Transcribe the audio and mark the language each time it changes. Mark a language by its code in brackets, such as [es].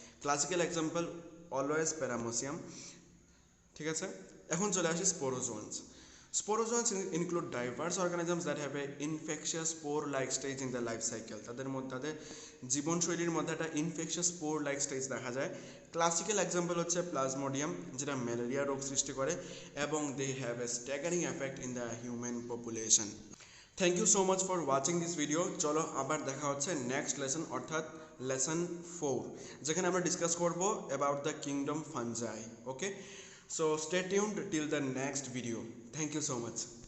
[en] classical example always paramecium, [bn] ঠিক আছে। এখন চলে আসি স্পোরোজোয়ান্স। [en] Sporozoans include diverse organisms that have a infectious spore-like stage in their life cycle. [bn] তাদের জীবনশৈলীর মধ্যে একটা ইনফেকশাস স্পোর-লাইক স্টেজ দেখা যায়। [en] classical example [bn] হচ্ছে প্লাজমোডিয়াম, যেটা ম্যালেরিয়া রোগ সৃষ্টি করে, এবং [en] They have a staggering effect in the human population. Thank you so much for watching this video. [bn] চলো আবার দেখা হচ্ছে নেক্সট লেসন, অর্থাৎ লেসন 4, যেখানে আমরা ডিসকাস করবো about the kingdom fungi. Okay, [en] so stay tuned till the next video. Thank you so much.